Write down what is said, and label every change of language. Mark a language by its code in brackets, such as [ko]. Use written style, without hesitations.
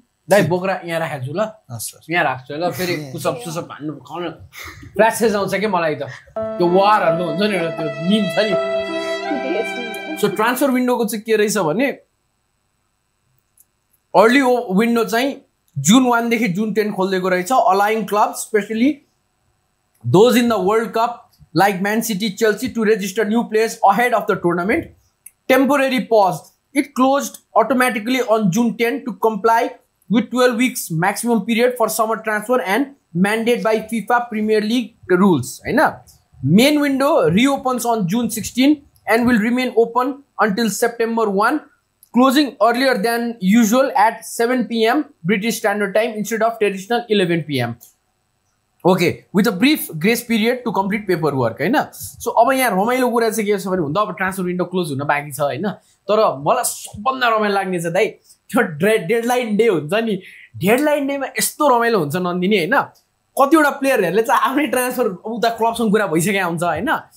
[ne] दाइ बोक्रा यहाँ राखेको छु ल यहाँ राख्छु ल फेरि पुसअप सुसअप हान्नु खाउनु फ्ल्यासेस आउँछ कि मलाई त त्यो वारहरू हुन्छ नि एउटा त्यो मिम छ नि सो ट्रान्सफर विन्डोको चाहिँ के रहेछ भने अर्ली विन्डो चाहिँ June 1 देखि June 10 खोलिदिएको रहेछ [en] allowing clubs especially those in the World Cup like Man City, Chelsea to register new players ahead of the tournament. Temporary paused. It closed automatically on June 10 to comply with 12 weeks maximum period for summer transfer and mandate by FIFA Premier League rules. Main window reopens on June 16 and will remain open until September 1, closing earlier than usual at 7 p.m. British Standard Time instead of traditional 11 p.m. Okay, with a brief grace period to complete paperwork. [ne] So अब यहाँ रमाइलो कुरा चाहिँ के छ भने हुँदा अब ट्रान्सफर विन्डो क्लोज हुन बाँकी छ हैन तर मलाई सबभन्दा रमाइलो लाग्ने चाहिँ दाइ त्यो डेडलाइन डे हुन्छ नि डेडलाइन डेमा यस्तो रमाइलो हुन्छ नन्दिनी हैन कतिवटा प्लेयरहरुले चाहिँ आफ्नै ट्रान्सफर उता क्लबसँग कुरा भइसकेको हुन्छ हैन